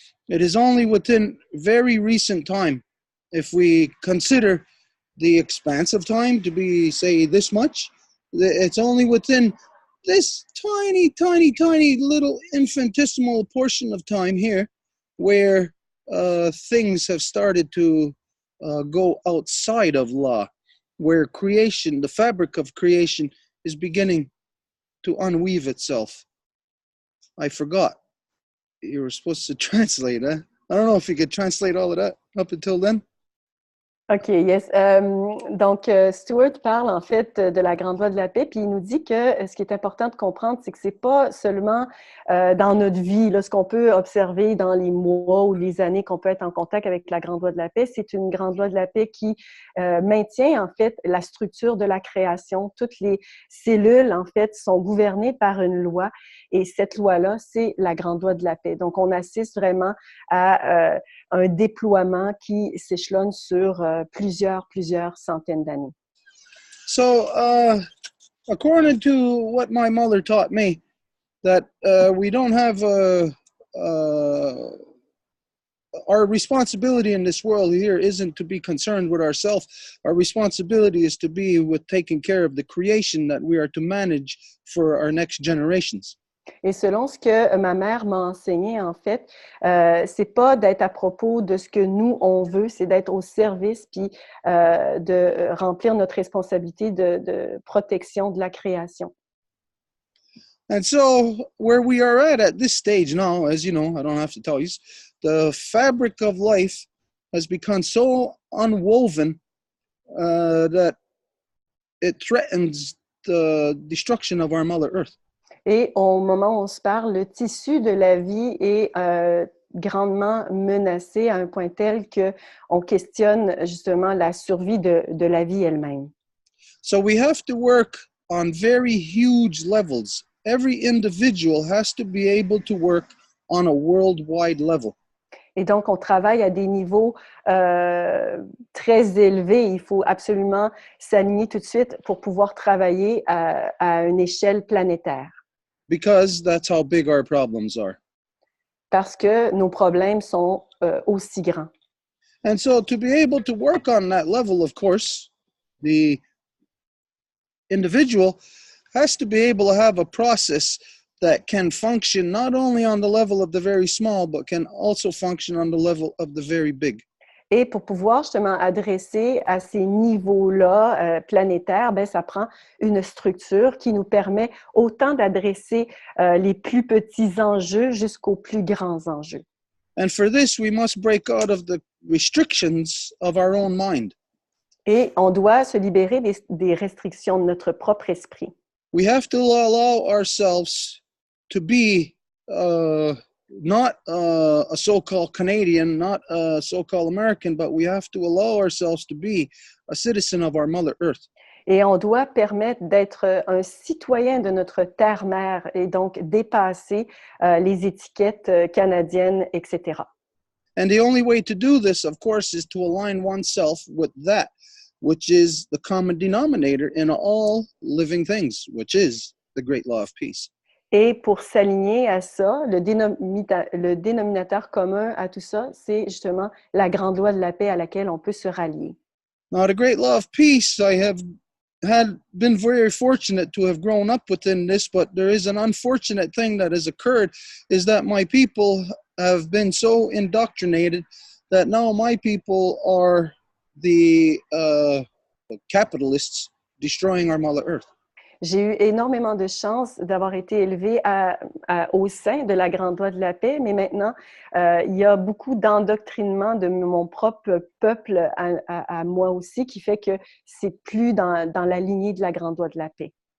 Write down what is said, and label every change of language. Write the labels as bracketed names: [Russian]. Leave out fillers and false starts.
[English] It is only within very recent time, if we consider the expanse of time to be, say, this much, it's only within this tiny, tiny, tiny little infinitesimal portion of time here where things have started to go outside of law, where creation, the fabric of creation, is beginning to unweave itself. I forgot. You were supposed to translate, huh? I don't know if you could translate all of that up until then. OK, yes. [French] Donc, Stuart parle en fait de la Grande Loi de la paix, puis il nous dit que ce qui est important de comprendre, c'est que c'est pas seulement dans notre vie, là, ce qu'on peut observer dans les mois ou les années qu'on peut être en contact avec la Grande Loi de la paix, c'est une Grande Loi de la paix qui maintient en fait la structure de la création. Toutes les cellules, en fait, sont gouvernées par une loi, et cette loi-là, c'est la Grande Loi de la paix. Donc, on assiste vraiment à un déploiement qui s'échelonne sur plusieurs centaines d'années. [English] So, according to what my mother taught me, that we don't have our responsibility in this world here isn't to be concerned with ourselves. Our responsibility is to be with taking care of the creation that we are to manage for our next generations. [French] Et selon ce que ma mère m'a enseigné, en fait, c'est pas d'être à propos de ce que nous, on veut, c'est d'être au service puis de remplir notre responsabilité de protection de la création. [English] And so where we are at this stage now, as you know, I don't have to tell you, the fabric of life has become so unwoven that it threatens the destruction of our Mother Earth. [French] Et au moment où on se parle, le tissu de la vie est grandement menacé à un point tel qu'on questionne justement la survie de la vie elle-même. [English] So we have to work on very huge levels. Every individual has to be able to work on a worldwide level. [French] Et donc, on travaille à des niveaux très élevés. Il faut absolument s'aligner tout de suite pour pouvoir travailler à une échelle planétaire. [English] Because that's how big our problems are. [French] Parce que nos problèmes sont aussi grands. [English] And so to be able to work on that level, of course, the individual has to be able to have a process that can function not only on the level of the very small, but can also function on the level of the very big. [French] Et pour pouvoir justement adresser à ces niveaux-là planétaires, ben, ça prend une structure qui nous permet autant d'adresser les plus petits enjeux jusqu'aux plus grands enjeux. [English] And for this, we must break out of the restrictions of our own mind. [French] Et on doit se libérer des restrictions de notre propre esprit. [English] We have to allow ourselves to be not a so-called Canadian, not a so-called American, but we have to allow ourselves to be a citizen of our Mother Earth. [French] Et on doit permettre d'être un citoyen de notre terre-mère et donc dépasser les étiquettes canadiennes, etc. [English] And the only way to do this, of course, is to align oneself with that, which is the common denominator in all living things, which is the great law of peace. [French] Et pour s'aligner à ça, le dénominateur commun à tout ça, c'est justement la grande loi de la paix à laquelle on peut se rallier. [English] Now, the great law of peace, I have been very fortunate to have grown up within this, but there is an unfortunate thing that has occurred, is that my people have been so indoctrinated that now my people are the capitalists destroying our Mother Earth. [French] J'ai eu énormément de chance d'avoir été élevée au sein de la grande loi de la paix, mais maintenant, il y a beaucoup d'endoctrinement de mon propre peuple à moi aussi, qui fait que c'est plus dans la lignée de la grande loi de la paix.